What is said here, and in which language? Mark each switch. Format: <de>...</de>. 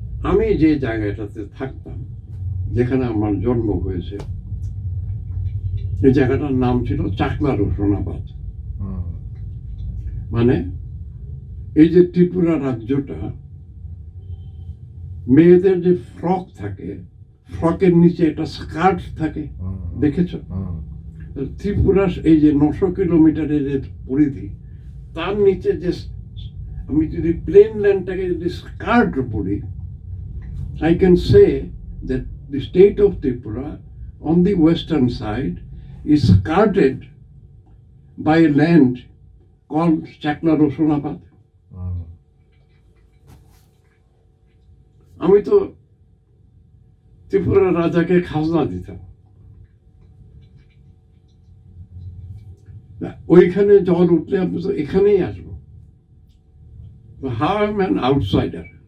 <bn>আমি যে জায়গাটাতে থাকতাম, যেখানে আমার জন্ম হয়েছে, এই জায়গাটার নাম ছিল চাকলা রোশনাবাদ। মানে এই যে ত্রিপুরা রাজ্যটা, মেয়েদের যে ফ্রক থাকে, ফ্রকের নিচে একটা স্কার্ট থাকে, দেখেছ?</bn> <en>ত্রিপুরা এই যে 900 কিলোমিটারের যে পরিধি, তার নিচে যে আমি যদি প্লেন ল্যান্ডটাকে যদি স্কার্ট পড়ি, I can say that the state of Tripura on the western side is skirted by a land called Chakla Rosonabad.</en> <bn>আমি তো ত্রিপুরার রাজাকে খাজনা দিতাম, ওইখানে জল উঠলে আমি তো এখানেই আসবো।</bn> <en>How am I an outsider?</en>